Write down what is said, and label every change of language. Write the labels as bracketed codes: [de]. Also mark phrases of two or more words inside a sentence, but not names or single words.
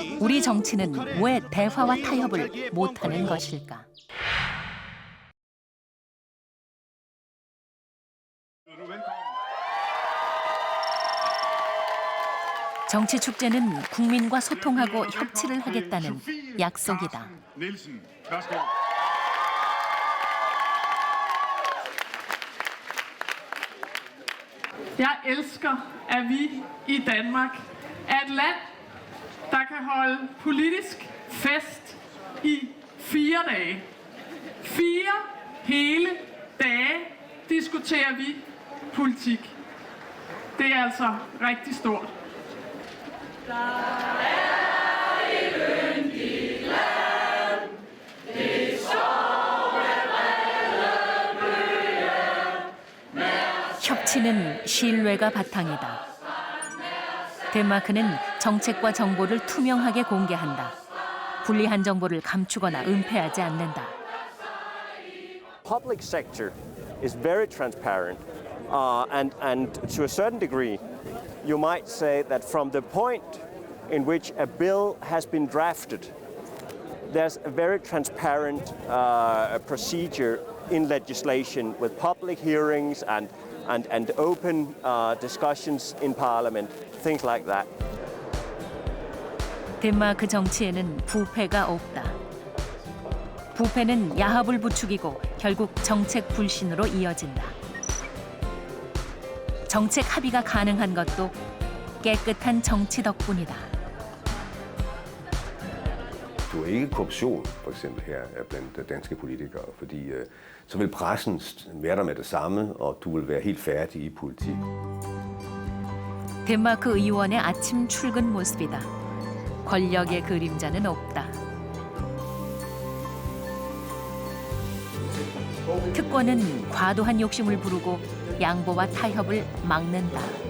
[ko] 우리 정치는 왜 대화와 타협을 못하는 것일까? 정치 축제는 국민과 소통하고 협치를 하겠다는 약속이다. [da] Jeg elsker, at vi i Danmark er et land, der kan holde politisk fest i 4 dage. 4 hele dage diskuterer vi politik. Det er altså rigtig stort. [ko] 협치는 신뢰가 바탕이다. 덴마크는 정책과 정보를 투명하게 공개한다. 불리한 정보를 감추거나 은폐하지 않는다. [en] Public sector is very transparent, and to a certain degree, you might say that from the point in which a bill has been drafted, there's a very transparent procedure in legislation with public hearings and open discussions in Parliament, things like that. [ko] 덴마크 정치에는 부패가 없다. 부패는 야합을 부추기고 결국 정책 불신으로 이어진다. 정책 합의가 가능한 것도 깨끗한 정치 덕분이다. [da] Du er ikke korruption, for eksempel her blandt danske politikere, fordi så vil pressen være der med det samme, og du vil være helt færdig i politik. [ko] 덴마크 의원의 아침 출근 모습이다. 권력의 그림자는 없다. 특권은 과도한 욕심을 부르고 양보와 타협을 막는다.